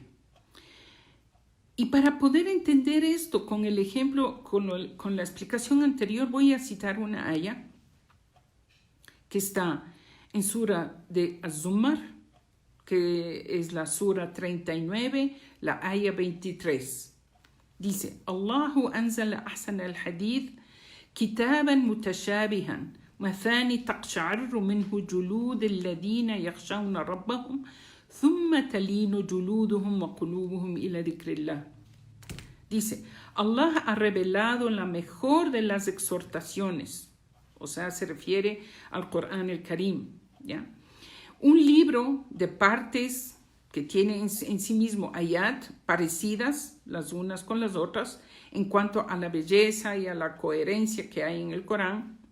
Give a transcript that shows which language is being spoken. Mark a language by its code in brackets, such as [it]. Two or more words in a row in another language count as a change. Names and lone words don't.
[es] Y para poder entender esto con el ejemplo, con la explicación anterior, voy a citar una aya que está en Sura de Az-Zumar, que es la Sura 39, la aya 23. Dice, [ar] الله أنزل أحسن الحديث كتابا متشابها مثاني تقشعر منه جلود الذين يخشون ربهم ثم تلين جلودهم وقلوبهم إلى ذكر الله. [es] Dice, Allah ha revelado la mejor de las exhortaciones, o sea, se refiere al Corán el Karim, ¿ya? Un libro de partes que tiene en sí mismo ayat parecidas las unas con las otras en cuanto a la belleza y a la coherencia que hay en el Corán.